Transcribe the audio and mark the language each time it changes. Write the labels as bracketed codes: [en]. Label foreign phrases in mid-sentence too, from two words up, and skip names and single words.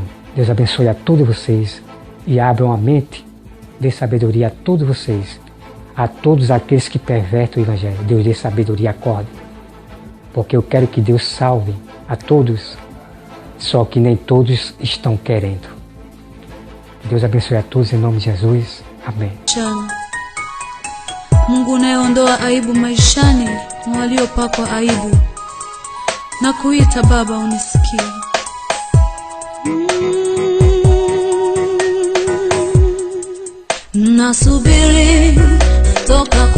[pt] Deus abençoe a todos vocês e abram a mente de sabedoria a todos vocês, a todos aqueles que pervertem o Evangelho. Deus dê sabedoria, acorde. Porque eu quero que Deus salve a todos, só que nem todos estão querendo. Que Deus abençoe a todos em nome de Jesus. Amém. [sw] Mungu unayeondoa aibu maishani na waliopakwa aibu, na kuita Baba unisikie. Nasubiri toka